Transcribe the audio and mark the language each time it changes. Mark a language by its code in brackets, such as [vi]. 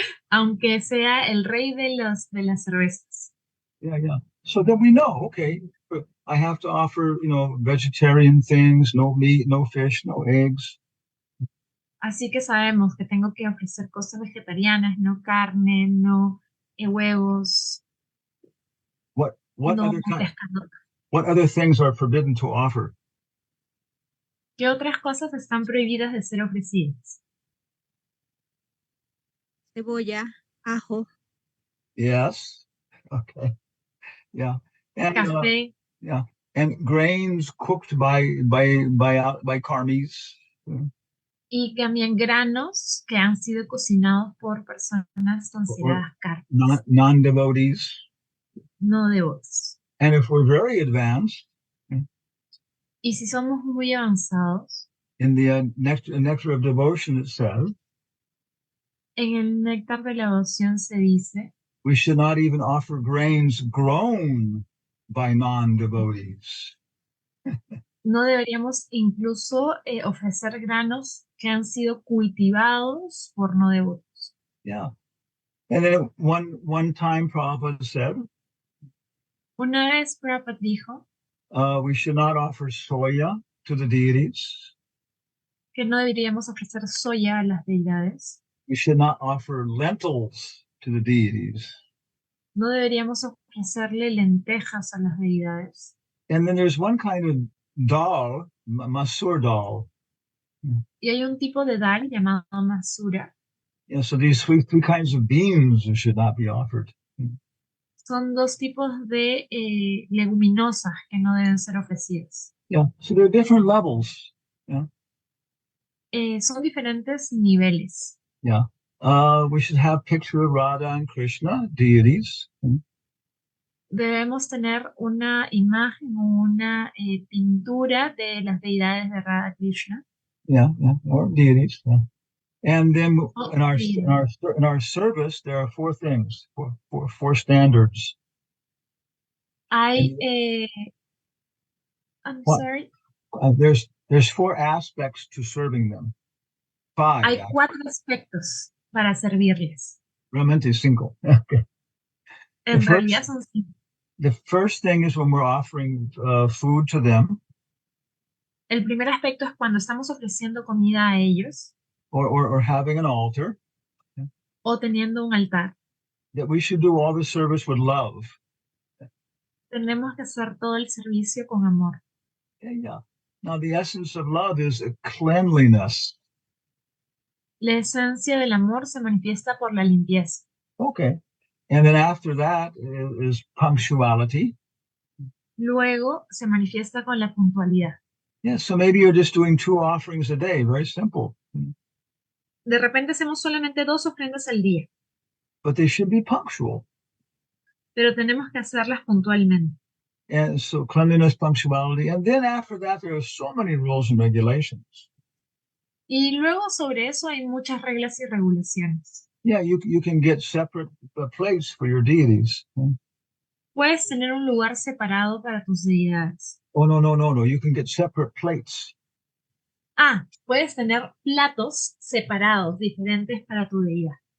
[es] Aunque sea el rey de las cervezas. [en] Yeah. So then we know, okay, I have to offer, vegetarian things, no meat, no fish, no eggs. [es] Así que sabemos que tengo que ofrecer cosas vegetarianas, no carne, no huevos. [en] What no other what other things are forbidden to offer? [es] ¿Qué otras cosas están prohibidas de ser ofrecidas? Cebolla, ajo. [en] Yes. Okay. Yeah. And [es] café. [en] Yeah. And grains cooked by karmis. [es] Y también granos que han sido cocinados por personas consideradas karmis. [en] Non-devotees. [es] No devotos. [en] And if we're very advanced, [es] y si somos muy avanzados, [en] in the nectar of devotion it says, [es] en el néctar de la devoción se dice, [en] we should not even offer grains grown by non-devotees. [es] No deberíamos incluso ofrecer granos que han sido cultivados por no devotos. [en] Yeah. And then one time Prabhupada said, [es] una vez Prabhupada dijo, [en] we should not offer soya to the deities. [es] Que no deberíamos ofrecer soya a las deidades. [en] We should not offer lentils to the deities. [es] No deberíamos ofrecerle lentejas a las deidades. [en] And then there's one kind of dal, masur dal. [es] Y hay un tipo de dal llamado masura. [en] Yeah, so these three kinds of beans should not be offered. [es] Son dos tipos de leguminosas que no deben ser ofrecidas. [en] Yeah, so there are different levels. Yeah. [es] Son diferentes niveles. [en] Yeah. We should have picture of Radha and Krishna, deities. [es] Debemos tener una imagen, una pintura de las deidades de Radha Krishna. [en] Yeah, or deities. Yeah. And then in our service, there are four things, four standards. I'm sorry. There's four aspects to serving them. Five. [es] Hay cuatro aspectos para servirles. Realmente cinco. Okay. En realidad son cinco. [en] The first thing is when we're offering food to them. [es] El primer aspecto es cuando estamos ofreciendo comida a ellos. [en] Or having an altar. [es] O teniendo un altar. [en] That we should do all the service with love. [es] Tenemos que hacer todo el servicio con amor. [en] Yeah. Now the essence of love is cleanliness. [es] La esencia del amor se manifiesta por la limpieza. [en] Okay. And then after that is punctuality. [es] Luego se manifiesta con la puntualidad. [en] Yeah, so maybe you're just doing 2 offerings a day, very simple. [es] De repente hacemos solamente 2 ofrendas al día. [en] But they should be punctual. [es] pero tenemos que hacerlas puntualmente. [en] And so cleanliness, punctuality, and then after that, there are so many rules and regulations. [es] Y luego sobre eso hay muchas reglas y regulaciones. [en] Yeah, you can get separate plates for your deities. [es] Puedes tener un lugar separado para tus deidades. [en] Oh, no. You can get separate plates. [es] Ah, puedes tener platos separados, diferentes para tu deidad.